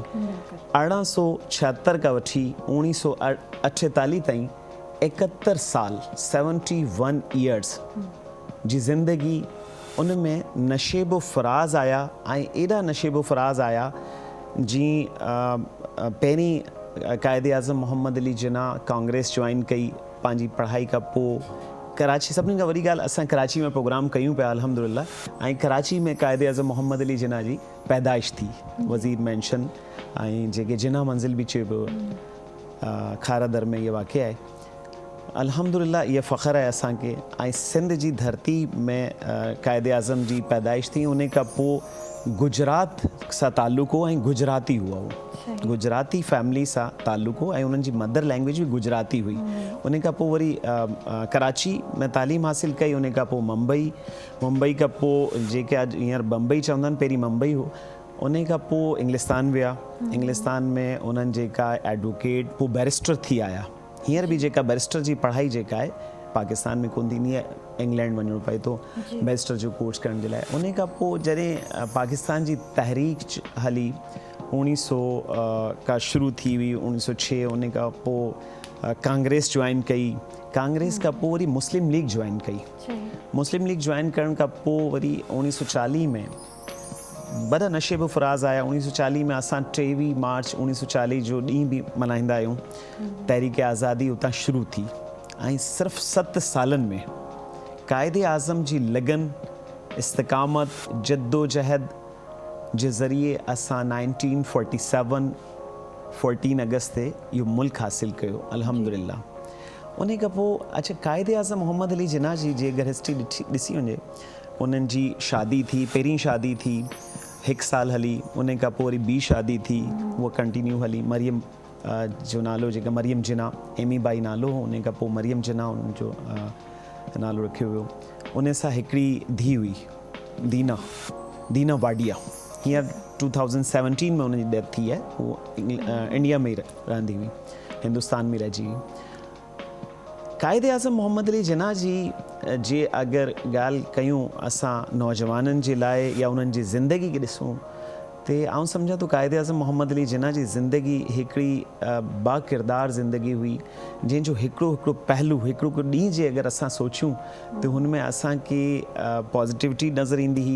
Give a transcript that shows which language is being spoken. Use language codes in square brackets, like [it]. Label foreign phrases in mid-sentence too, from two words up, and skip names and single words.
[sd] 1876 खां वठी 1948 ताईं 71 साल 71 ईयर्स जी ज़िंदगी, उन में नशेबो फ़राज़ आया ऐं एॾा नशेबो फ़राज़ आया जीअं पहिरीं क़ाइदे आज़म मोहम्मद अली जिन्ना कांग्रेस ज्वाइन कई पंहिंजी पढ़ाई खां पोइ। कराची सभिनी खां वॾी ॻाल्हि असां कराची में प्रोग्राम कयूं पिया अल्हम्दुलिल्लाह ऐं कराची में क़ाइदे आज़म मोहम्मद अली जिन्ना जी पैदाइश थी, वज़ीर मैंशन ऐं जेके जिन्ना मंज़िल बि चइबो खारा दर में इहा वाक़िआ आहे। अल्हम्दुलिल्लाह इहा फ़ख़्रु आहे असांखे ऐं सिंध जी धरती में क़ाइदे आज़म जी पैदाइश थी। उन खां पोइ गुजरात सां ताल्लुक़ हो ऐं गुजराती हुआ हो, गुजराती फैमिली सां ताल्लुक़ हो ऐं उन्हनि जी [en] mother language [sd] बि गुजराती हुई। उन खां पोइ वरी कराची में तालीम हासिलु कई, उन खां पोइ मुंबई खां पोइ जेके अॼु हींअर बम्बई चवंदा आहिनि पहिरीं मुंबई हो। उन खां पोइ इंग्लिस्तान विया, इंग्लिस्तान में उन्हनि जेका एडवोकेट पोइ बैरिस्टर थी आया। हींअर बि जेका बैरिस्टर जी पढ़ाई जेका आहे पाकिस्तान में कोन थींदी आहे, इंग्लैंड वञिणो पए थो बैरिस्टर जो कोर्स करण जे लाइ। उन खां पोइ जॾहिं पाकिस्तान जी तहरीक हली 1900 खां शुरू थी हुई 1906, उन खां पोइ कांग्रेस ज्वाइन कई, कांग्रेस खां पोइ वरी मुस्लिम लीग ज्वाइन कई। मुस्लिम लीग ज्वाइन करण खां पोइ वरी 1940 में वॾा नशेबो फ़राज़ आया। 1940 में असां 23 मार्च 1940 जो ॾींहुं बि मल्हाईंदा आहियूं। तहरीक आज़ादी उतां शुरू थी ऐं सिर्फ़ु 7 सालनि में क़ाइदे आज़म जी लगन, इस्तिक़ामत, जद्दोजहद जे ज़रिए असां 1947 14 अगस्त ते इहो मुल्क हासिलु कयो अल्हम्दुलिल्लाह। उन खां पोइ अच्छा क़ाइदे आज़म मोहम्मद अली जिन्ना जी जे अगरि हिस्ट्री ॾिसी वञे, उन्हनि जी शादी थी, पहिरीं शादी थी 1 साल हली, उन खां पोइ वरी ॿी शादी थी, उहा कंटिन्यू हली। मरियम जो नालो जेका मरियम जिन्ना, एमी बाई नालो हो, उन खां पोइ मरियम जिन्ना उन्हनि जो नालो रखियो वियो। उन सां हिकिड़ी धीउ हुई दीना वाडिया, हींअर 2017 में उनजी डेथ थी आहे। उहो इंडिया में रहंदी हुई, हिंदुस्तान में रहिजी हुई। क़ाइदे आज़म मोहम्मद अली जिन्ना जी जे अगरि ॻाल्हि कयूं असां नौजवाननि जे लाइ या उन्हनि जी ज़िंदगी खे ॾिसूं ते आउं सम्झां थो क़ाइदे आज़म मोहम्मद अली जिन्ना जी ज़िंदगी हिकिड़ी बाकिरदार ज़िंदगी हुई, जंहिंजो हिकिड़ो पहलू, हिकिड़ो ॾींहुं जे अगरि असां सोचूं त हुन में असांखे पॉज़िटिविटी नज़र ईंदी हुई।